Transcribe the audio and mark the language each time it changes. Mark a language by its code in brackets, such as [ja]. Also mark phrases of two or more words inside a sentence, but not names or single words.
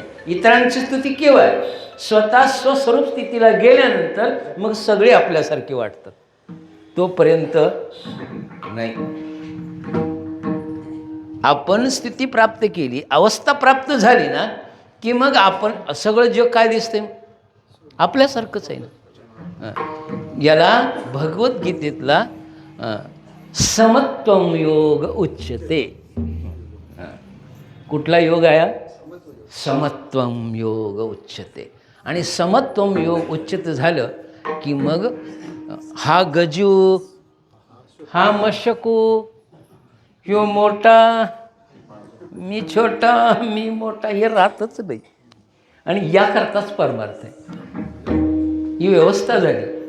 [mr] इतरांची स्तुती केवळ स्वतः स्वस्वरूप स्थितीला गेल्यानंतर मग सगळे आपल्यासारखे वाटतात. तोपर्यंत नाही. आपण स्थिती प्राप्त केली, अवस्था प्राप्त झाली ना की मग आपण सगळं जग काय दिसते आपल्यासारखंच आहे ना. याला भगवद्गीतेतला [sa] समत्वम योग उच्यते. [mr] कुठला योग आहे? [sa] समत्वम योग उच्यते. [mr] आणि [sa] समत्वम योग उच्यते [mr] झालं की मग हा गजू, हा मशकू, ह्यो मोठा, मी छोटा मी मोठा हे राहतच नाही. आणि याकरताच परमार्थ आहे. ही व्यवस्था झाली.